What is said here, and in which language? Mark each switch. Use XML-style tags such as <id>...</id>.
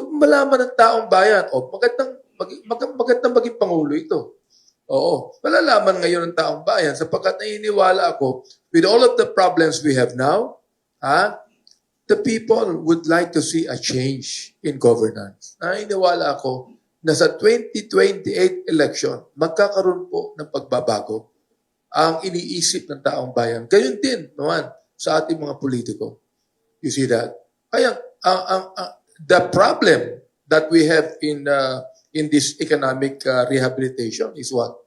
<tl>Malaman ng taong bayan, magandang maging Pangulo ito. Oo. Malalaman ngayon ng taong bayan sapagkat naniniwala ako,</tl> <en>with all of the problems we have now, the people would like to see a change in governance.</en> <tl>Naniniwala ako na sa 2028 election, magkakaroon po ng pagbabago ang iniisip ng taong bayan. Gayon din naman sa ating mga politiko.</tl> <en>You see that? Kaya, the problem that we have in this economic rehabilitation is what?</en>